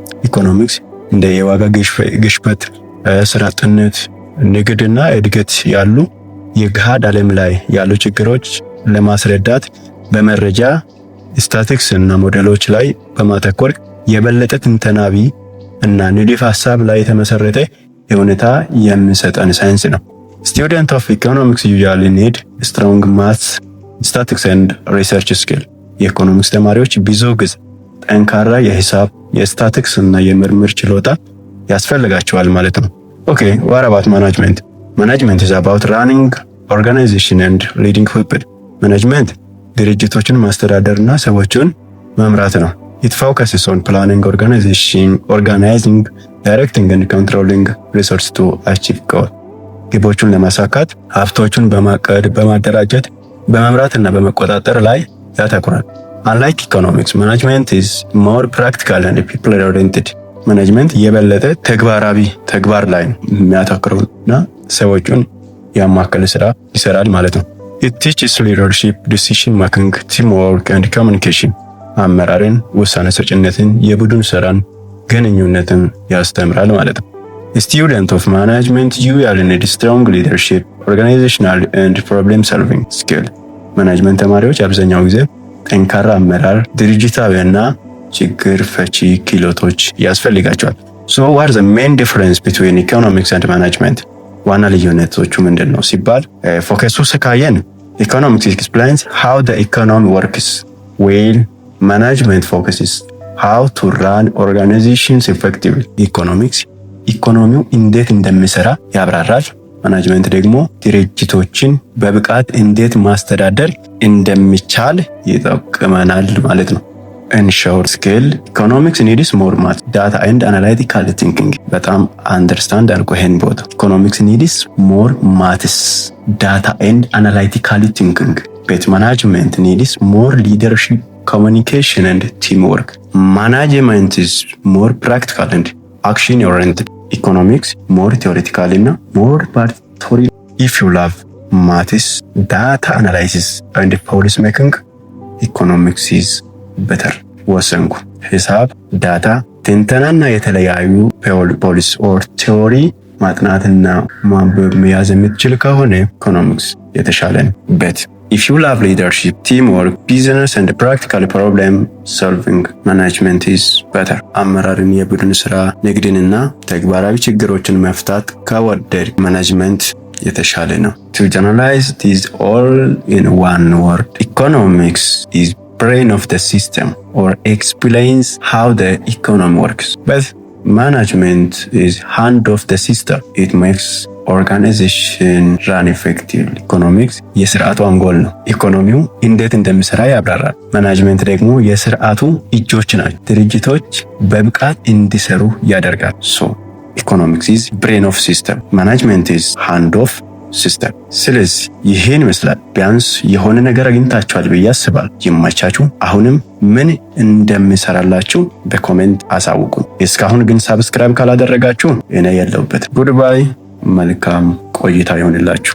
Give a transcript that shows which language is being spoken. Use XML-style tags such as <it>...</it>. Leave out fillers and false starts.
<am>ኢኮኖሚክስ እንደ የዋጋ ግሽበት፣ ስራ አጥነት፣ ንግድና እድገት ያሉ የገሃድ ዓለም ላይ ያሉ ችግሮች ለማስረዳት በመረጃ ስታቲስቲክስ እና ሞዴሎች ላይ በማተኮር የበለጠ ትንተናዊ እና ንድፍ ሐሳብ ላይ የተመሰረተ የሁኔታ የሚሰጠን ሳይንስ ነው።</am> <en>Students of economics usually need strong maths, statistics and research skill.</en> <am>የኢኮኖሚክስ ተማሪዎች ብዙ ጊዜ ጠንካራ የሂሳብ፣ የስታቲስቲክስ እና የምርምር ችሎታ ያስፈልጋቸዋል ማለት ነው።</am> <en>Okay, what about management? Management is about running organization and leading people. Management</en> <am>ድርጅቶችን ማስተዳደርና ሰዎችን መምራት ነው።</am> <en>It focuses on planning, organizing, directing and controlling resources to achieve goals.</en> <am>ግቦቹን ለማሳካት ሀብቶቹን በማቀድ በማደራጀት በመምራትና በመቆጣጠር ላይ ያተኩራል።</am> <en>Unlike economics, management is more practical and people oriented.</en> <am>ማኔጅመንት የበለጠ ተግባር ላይ የሚያተኩረውና ሰዎችን ያማከለ ስራ ይሰራል ማለት ነው።</am> <en>It teaches leadership, decision making, teamwork and communication.</en> <am>አመራርን፣ ውሳኔ ሰጭነትን፣ የቡድን ስራን፣ ግንኙነትን ያስተምራል ማለት ነው።</am> <en>Student of management usually need strong leadership, organizational and problem solving skill.</en> <am>ማኔጅመንት ተማሪዎች አብዛኛው ጊዜ ጠንካራ አመራር፣ ድርጅታዊና ችግር ፈቺ ክህሎቶች ያስፈልጋቸዋል።</am> <en>So what is the main difference between economics and management?</en> <am>ዋና ልዩነቶቹ ምንድን ነው ሲባል ፎከሱ ስካየን</am> <en>economics explains how the economy works while management focuses how to run organizations effectively.</en> <am>ኢኮኖሚክስ ኢኮኖሚው እንዴት እንደሚሰራ ያብራራል። ማናጅመንት ደግሞ ድርጅቶችን በብቃት እንዴት ማስተዳደር እንደሚቻል ይጠቅመናል ማለት ነው።</am> <en>In short scale, economics needs more math, data and analytical thinking.</en> <am>በጣም አንደርስታንድ አድርጎ ይሄን ቦታ</am> <en>economics needs more maths, data and analytical thinking. But management needs more leadership, communication and teamwork. Management is more practical and action oriented. Economics more theoretical and more participatory. If you love maths, data analysis and policy making, economics is better.</en> <am>ወሰንኩ። ሂሳብ፣ ዳታ ትንተናና የተለያዩ ፖሊሲ ኦር ቲዮሪ ማጥናትና ማንበብ መያዝ የምትችል ከሆነ ኢኮኖሚክስ የተሻለ ነው። በት</am> <en>if you love leadership, teamwork, business and practical problem solving, management is better.</en> <am>አመራርን፣ የቡድን ስራ፣ ንግድንና ተግባራዊ ችግሮችን መፍታት ከወደድ ማኔጅመንት የተሻለ ነው።</am> <en>To generalize this all in one word, economics is brain of the system or explains how the economy works. But management is hand of the system. It makes organization run effectively.</en> <am>Economics የስርዓቱ አንጎል ነው። ኢኮኖሚው እንዴት እንደሚሰራ ያብራራል። ማናጅመንት ደግሞ የስርዓቱ እጆች ናቸው። ድርጅቶች በብቃት እንዲሰሩ ያደርጋል።</am> <en>So economics is brain of system. Management is hand of</en> <am>ሲስተም። ስለዚህ ይሄን ይመስላል። ቢያንስ የሆነ ነገር አግኝታችኋል ብዬ አስባለሁ። ይመቻችሁ። አሁንም ምን እንደምሰራላችሁ በኮሜንት አሳውቁ። እስካሁን ግን ሰብስክራይብ ካላደረጋችሁ እኔ የለሁበት። ጉድባይ። መልካም ቆይታ ይሆንላችሁ።</am>